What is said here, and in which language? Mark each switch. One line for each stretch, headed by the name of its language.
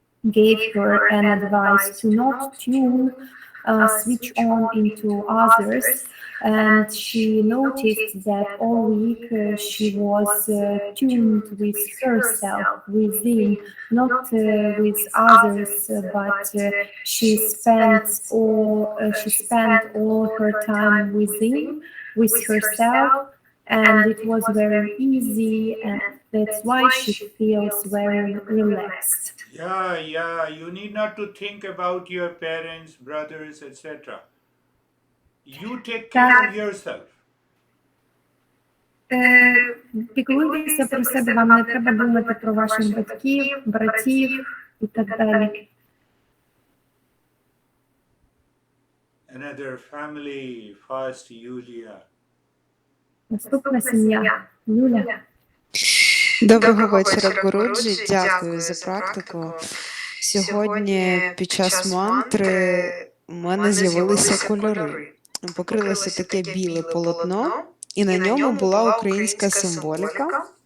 English: gave her an advice to not tune switch on into others, and she noticed that all week she was tuned with herself, within, not with others, but she spent all her time within, with herself, and it was very easy, and that's why she feels very relaxed. Yeah. You need not to think about your parents, brothers, etc. You take care of yourself.
Ukrainian: Піклуйтеся про себе, вам не треба думати про ваших батьків, братів і так далі.
English: Another family, first Yulia.
Ukrainian: Наступна сім'я. Юля. Доброго вечора, Гуруджі. Дякую за практику. Сьогодні під час мантри у мене з'явилися кольори. Покрилося таке біле полотно, і на ньому була українська символіка.